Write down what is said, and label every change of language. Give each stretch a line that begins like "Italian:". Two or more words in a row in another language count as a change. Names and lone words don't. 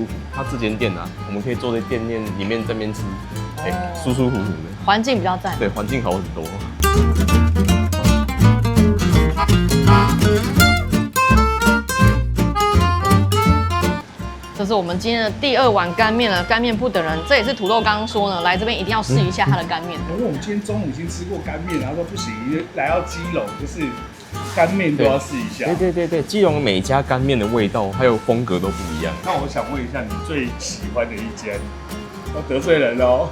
Chinese: 它這間店啊，我們可以坐在店面裡面這邊吃，舒舒服服的，環境比較讚。對，環境好很多。这是我們今天的第2碗乾麵了，乾麵不等人。這也是土豆剛剛說呢，來這邊一定要試一下它的乾麵。因為我們今天中午已經吃過乾麵，然後說不行，來到基隆就是乾麵都要試一下。對，基隆每家乾麵的味道還有風格都不一樣。那我想問一下，你最喜歡的一間？要得罪人哦。